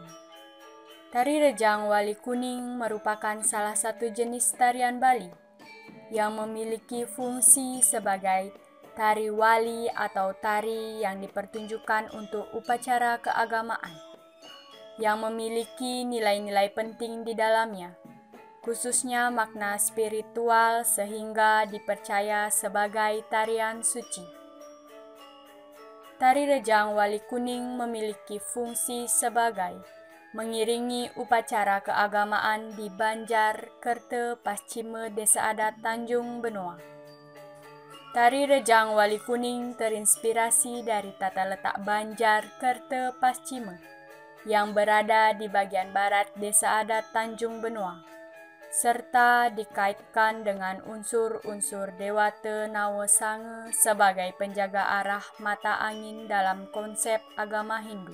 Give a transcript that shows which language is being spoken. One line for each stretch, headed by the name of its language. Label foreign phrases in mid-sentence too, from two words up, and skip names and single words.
Indonesian: Tari Rejang Wali Kuning merupakan salah satu jenis tarian Bali yang memiliki fungsi sebagai tari wali atau tari yang dipertunjukkan untuk upacara keagamaan, yang memiliki nilai-nilai penting di dalamnya, khususnya makna spiritual sehingga dipercaya sebagai tarian suci. Tari Rejang Wali Kuning memiliki fungsi sebagai mengiringi upacara keagamaan di Banjar, Kerte, Paschima, Desa Adat Tanjung Benoa. Tari Rejang Wali Kuning terinspirasi dari tata letak Banjar, Kerte, Paschima yang berada di bagian barat Desa Adat Tanjung Benoa, serta dikaitkan dengan unsur-unsur Dewata Nawasange sebagai penjaga arah mata angin dalam konsep agama Hindu.